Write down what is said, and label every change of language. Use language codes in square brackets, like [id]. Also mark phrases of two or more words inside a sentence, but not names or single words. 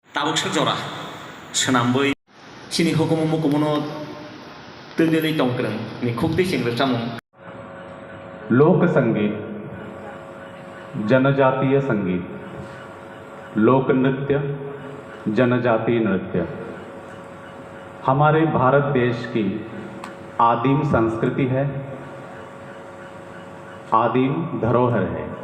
[trp] tabuk jora senambui sini hukum mukumono tendeli tongkreng ni khukti singre samung [hi] लोक संगीत, जनजातीय संगीत, लोक नृत्य, जनजातीय नृत्य हमारे भारत देश की आदिम संस्कृति है, आदिम धरोहर है